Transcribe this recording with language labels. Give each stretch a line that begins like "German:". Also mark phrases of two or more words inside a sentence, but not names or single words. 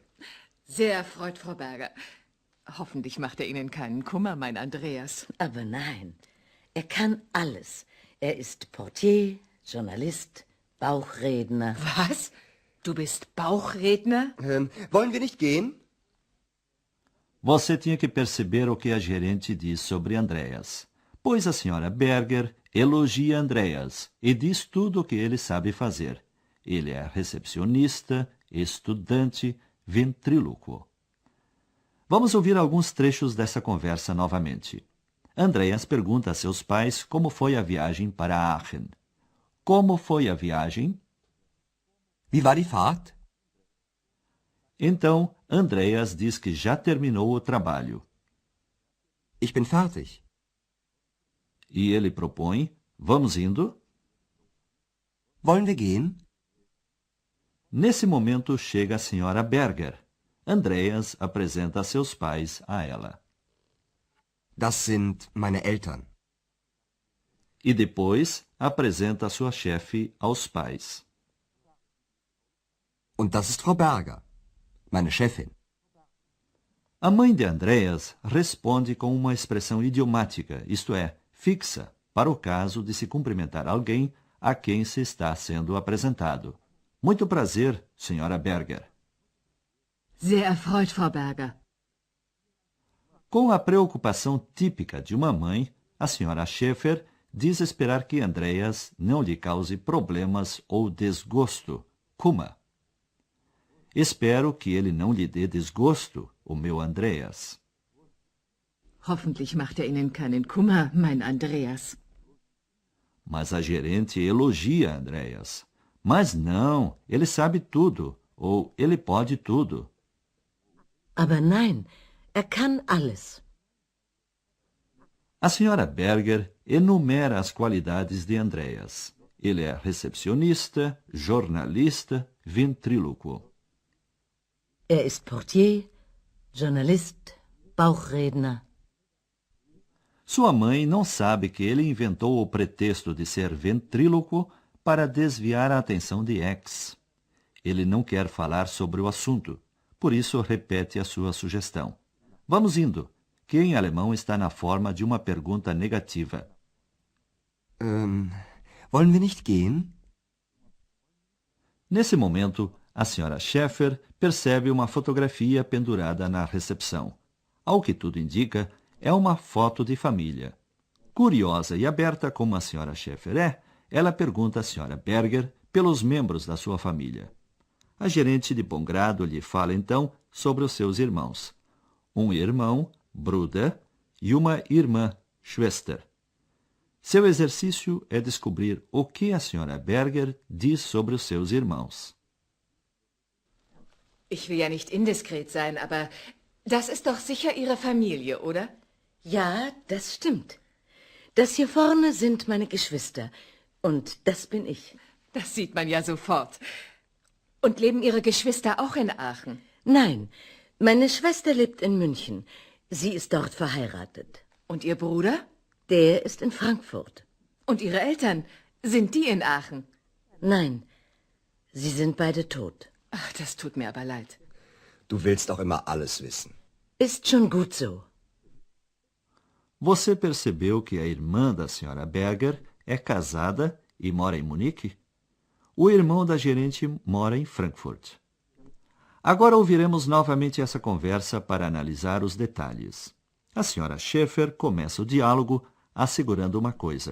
German: Sehr erfreut, Frau Berger. Hoffentlich macht er Ihnen keinen Kummer, mein Andreas. Aber nein, er kann alles. Er ist Portier, Journalist, Bauchredner. Was? Du bist Bauchredner? Wollen wir nicht gehen?
Portuguese: Você tinha que perceber o que a gerente diz sobre Andreas, pois a senhora Berger elogia Andreas e diz tudo o que ele sabe fazer. Ele é recepcionista, estudante, ventríloquo. Vamos ouvir alguns trechos dessa conversa novamente. Andreas pergunta a seus pais como foi a viagem para Aachen. Como foi a viagem?
German: Wie war die Fahrt?
Portuguese: Então, Andreas diz que já terminou o trabalho.
German: Ich bin fertig.
Portuguese: E ele propõe, vamos indo?
German: Wollen wir gehen?
Portuguese: Nesse momento chega a senhora Berger. Andreas apresenta seus pais a ela.
German: Das sind meine Eltern.
Portuguese: E depois apresenta sua chefe aos pais.
German: Und das ist Frau Berger, meine Chefin.
Portuguese: A mãe de Andreas responde com uma expressão idiomática, isto é, fixa, para o caso de se cumprimentar alguém a quem se está sendo apresentado. Muito prazer, senhora Berger.
German: Sehr erfreut, Frau Berger.
Portuguese: Com a preocupação típica de uma mãe, a senhora Schäfer diz esperar que Andreas não lhe cause problemas ou desgosto, Kummer. Espero que ele não lhe dê desgosto, o meu Andreas.
German: Hoffentlich macht er Ihnen keinen Kummer, mein Andreas.
Portuguese: Mas a gerente elogia Andreas. Mas não, ele sabe tudo, ou ele pode tudo.
German: Aber nein, er kann alles.
Portuguese: A senhora Berger enumera as qualidades de Andreas. Ele é recepcionista, jornalista, ventríloquo.
German: Er ist Portier, Journalist, Bauchredner.
Portuguese: Sua mãe não sabe que ele inventou o pretexto de ser ventríloco para desviar a atenção de X. Ele não quer falar sobre o assunto, por isso repete a sua sugestão. Vamos indo, que em alemão está na forma de uma pergunta negativa.
German: Wollen wir nicht gehen?
Portuguese: Nesse momento, a senhora Schäfer percebe uma fotografia pendurada na recepção. Ao que tudo indica, é uma foto de família. Curiosa e aberta como a senhora Schäfer é, ela pergunta à senhora Berger pelos membros da sua família. A gerente de bom grado lhe fala então sobre os seus irmãos. Um irmão, Bruder, e uma irmã, Schwester. Seu exercício é descobrir o que a senhora Berger diz sobre os seus irmãos.
German: Ich will ja nicht indiskret sein, aber das ist doch sicher Ihre Familie, oder? Ja, das stimmt. Das hier vorne sind meine Geschwister. Und das bin ich. Das sieht man ja sofort. Und leben Ihre Geschwister auch in Aachen? Nein, meine Schwester lebt in München. Sie ist dort verheiratet. Und Ihr Bruder? Der ist in Frankfurt. Und Ihre Eltern? Sind die in Aachen? Nein, sie sind beide tot. Ach, das tut mir aber leid. Du willst auch immer alles wissen. Ist schon gut so.
Portuguese: Você percebeu que a irmã da senhora Berger é casada e mora em Munique? O irmão da gerente mora em Frankfurt. Agora ouviremos novamente essa conversa para analisar os detalhes. A senhora Schäfer começa o diálogo assegurando uma coisa.